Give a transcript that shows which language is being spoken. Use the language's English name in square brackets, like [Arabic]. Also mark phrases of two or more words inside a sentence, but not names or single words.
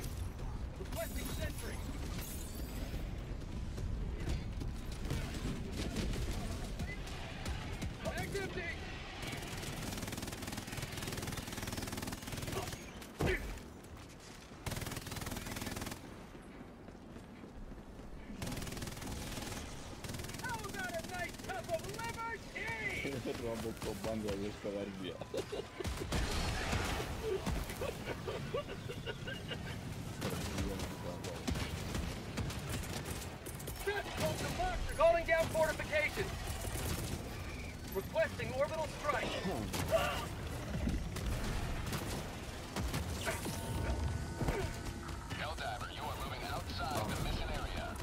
[English] Requesting sentry. Mag's empty. How about a nice cup of liver tea? Robo ko Bangladeška verzija. Calling down fortifications. Requesting orbital strike. Helldiver, you are moving outside the mission area.